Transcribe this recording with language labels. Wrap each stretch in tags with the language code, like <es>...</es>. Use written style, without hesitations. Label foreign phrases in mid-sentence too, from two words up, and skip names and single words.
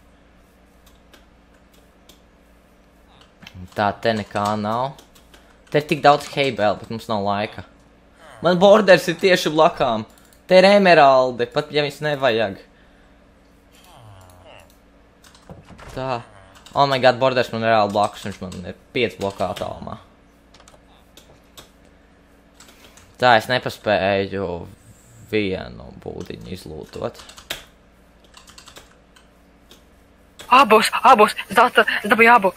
<lv>Tā, te nekā nav. Te ir tik daudz heibēl, bet mums nav laika. Man borders ir tieši blakām. Te ir emeraldi, pat ja viņas nevajag. Tā.</lv> <en>Oh my god,</en> <lv>borders man reāli blakus, viņš man ir 5 blokā attālumā. Tā, es nepaspēju vienu būdiņu izlūtot. Ābos, es dabūju ābolu.</lv>